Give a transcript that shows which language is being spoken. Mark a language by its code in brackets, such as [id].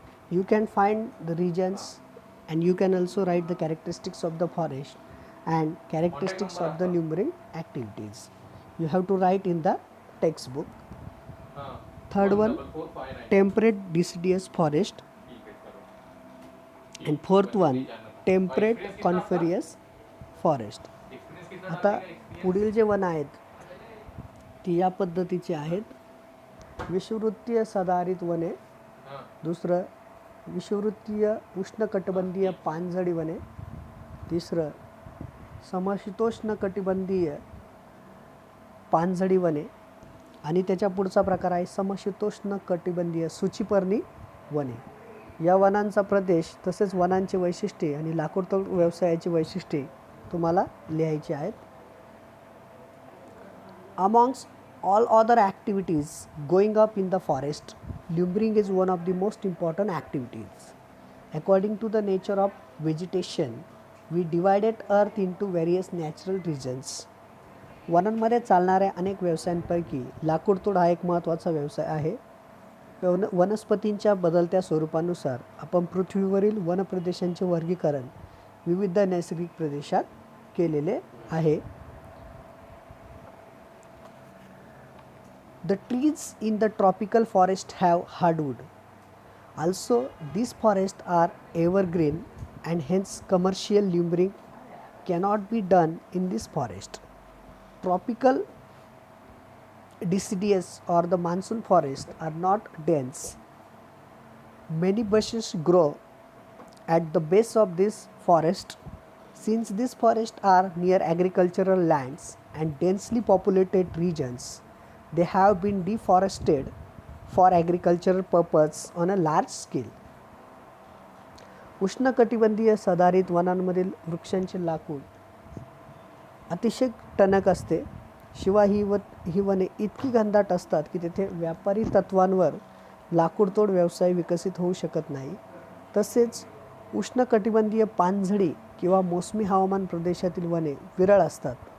[en] You can find the regions and you can also write the characteristics of the forest and characteristics of the lumbering activities. You have to write in the textbook. Third one, temperate deciduous forest, and fourth one, temperate coniferous forest. [mr] आता पुढील जे one आहेत ती या पद्धतीचे आहेत. विषुववृत्तीय सदाहरित वने, दुसरं विषुववृत्तीय उष्णकटिबंधीय पानझडी वने, तिसरं समशीतोष्ण कटिबंधीय पानझडी वने आणि त्याच्या पुढचा प्रकार आहे समशीतोष्ण कटिबंधीय सूचीपर्णी वने. या वनांचा प्रदेश तसेच वनांची वैशिष्ट्ये आणि लाकूडतोड व्यवसायाची वैशिष्ट्ये तुम्हाला लिहायची आहेत. [en] Amongst all other activities going up in the forest, lumbering is one of the most important activities. According to the nature of vegetation, we divided earth into various natural regions. [mr] वनांमध्ये चालणाऱ्या अनेक व्यवसायांपैकी लाकूडतोड हा एक महत्त्वाचा व्यवसाय आहे. वनस्पतींच्या बदलत्या स्वरूपानुसार आपण पृथ्वीवरील वनप्रदेशांचे वर्गीकरण विविध नैसर्गिक प्रदेशात केलेले आहे. [en] The trees in the tropical forest have hardwood. Also, these forests are evergreen and hence commercial lumbering cannot be done in this forest. Tropical deciduous or the monsoon forests are not dense. Many bushes grow at the base of this forest. Since these forests are near agricultural lands and densely populated regions, they have been deforested for agricultural purpose on a large scale. [mr] उष्णकटिबंधीय सदाहरित वनांमधील वृक्षांचे लाकूड अतिशय टणक असते. शिवाय ही वने इतकी घनदाट असतात की तेथे व्यापारी तत्वांवर लाकूडतोड व्यवसाय विकसित होऊ शकत नाही. तसेच उष्णकटिबंधीय पानझडी किंवा मोसमी हवामान प्रदेशातील वने विरळ असतात.